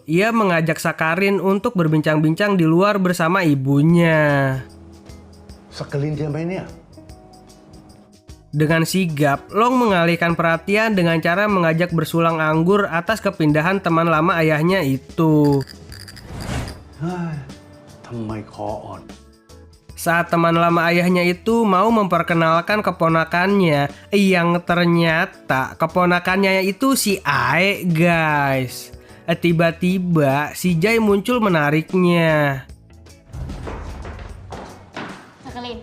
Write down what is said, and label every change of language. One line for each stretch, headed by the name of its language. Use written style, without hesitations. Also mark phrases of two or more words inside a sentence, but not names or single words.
Indonesian: Ia mengajak Sakarin untuk berbincang-bincang di luar bersama ibunya. Sakelin dia mainnya. Dengan sigap, Long mengalihkan perhatian dengan cara mengajak bersulang anggur atas kepindahan teman lama ayahnya itu.
Thai: เฮ้ยทำไมคออ่อน
Indonesian: Saat teman lama ayahnya itu mau memperkenalkan keponakannya, yang ternyata keponakannya itu si Ae, guys. Tiba-tiba si Jai muncul menariknya. Sakarin.